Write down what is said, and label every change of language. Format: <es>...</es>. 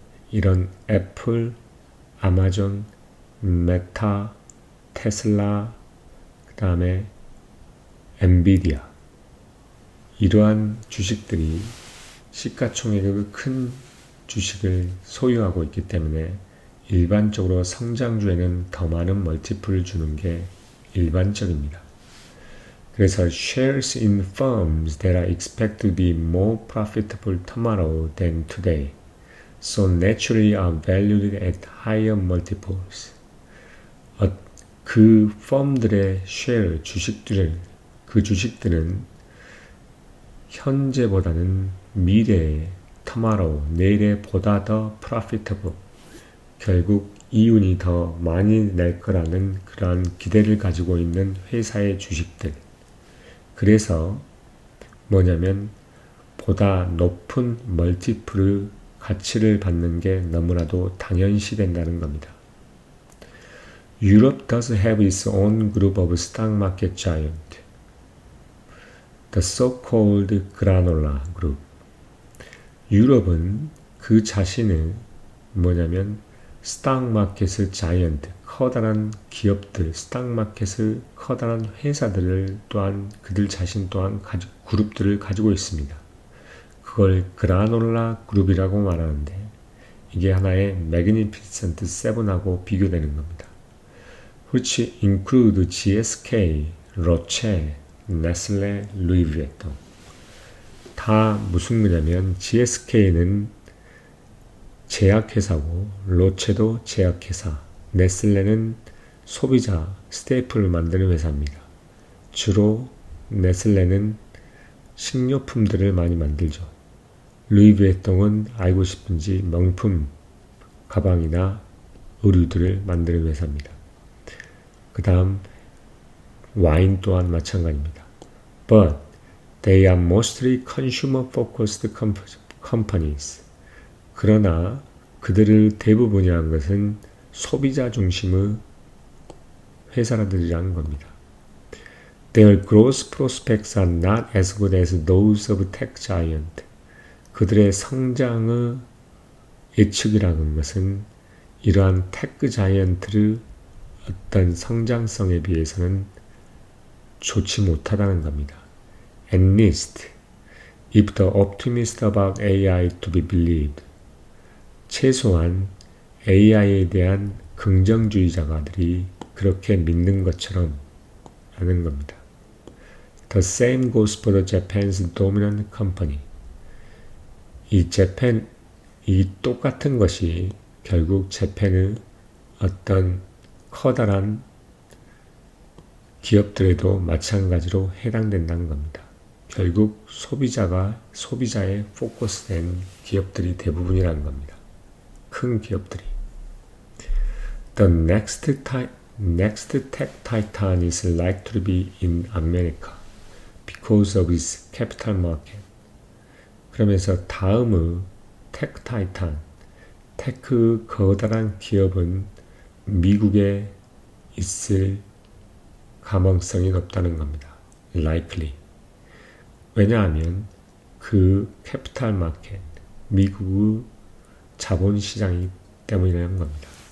<ko>이런 애플, 아마존, 메타, 테슬라, 그 다음에 엔비디아 이러한 주식들이 시가총액의 큰 주식을 소유하고 있기 때문에 일반적으로 성장주에는 더 많은 멀티플을 주는 게 일반적입니다.</ko> <en>그래서 shares in firms that are expected to be more profitable tomorrow than today, so naturally are valued at higher multiples.</en> <ko>그 펌들의 share, 그 주식들은 현재보다는 미래에 tomorrow, 내일에 보다 더 profitable, 결국 이윤이 더 많이 낼 거라는 그러한 기대를 가지고 있는 회사의 주식들. 그래서 뭐냐면 보다 높은 멀티플의 가치를 받는 게 너무나도 당연시된다는 겁니다.</ko> <en>Europe does have its own group of stock market giant, the so-called granola group.</en> <ko>유럽은 그 자신의 뭐냐면 스탁마켓의 자이언트, 커다란 기업들, 스탁마켓의 커다란 회사들을 또한 그들 자신 또한 그룹들을 가지고 있습니다. 그걸 그라놀라 그룹이라고 말하는데 이게 하나의 매그니피센트 7하고 비교되는 겁니다.</ko> <en>which include GSK, 로체, 네슬레, 루이비통.</en> <ko>다 무슨 거냐면 GSK는 제약회사고 로체도 제약회사, 네슬레는 소비자 스테이플을 만드는 회사입니다. 주로 네슬레는 식료품들을 많이 만들죠. 루이비통은 알고 싶은지 명품 가방이나 의류들을 만드는 회사입니다. 그 다음 와인 또한 마찬가지입니다.</ko> <en>But they are mostly consumer-focused companies.</en> <ko>그러나 그들을 대부분이 한 것은 소비자 중심의 회사들이라는 겁니다.</ko> <en>Their growth prospects are not as good as those of tech giant.</en> <ko>그들의 성장의 예측이라는 것은 이러한 테크 자이언트의 어떤 성장성에 비해서는 좋지 못하다는 겁니다.</ko> <en>At least, if the optimist about AI to be believed.</en> <ko>최소한 AI에 대한 긍정주의자가들이 그렇게 믿는 것처럼 하는 겁니다.</ko> <en>The same goes for the Japan's dominant company.</en> <ko>이 똑같은 것이 결국 재팬의 어떤 커다란 기업들에도 마찬가지로 해당된다는 겁니다. 결국 소비자에 포커스된 기업들이 대부분이라는 겁니다. 큰 기업들이.</ko> <en>The next tech titan is likely to be in America because of its capital market.</en> <ko>그러면서 다음의 테크 타이탄, 테크 거대한 기업은 미국에 있을 가망성이 높다는 겁니다.</ko> <en>Likely.</en> <ko>왜냐하면 그 캐피탈 마켓, 미국의 자본시장이기 때문이라는 겁니다.</ko>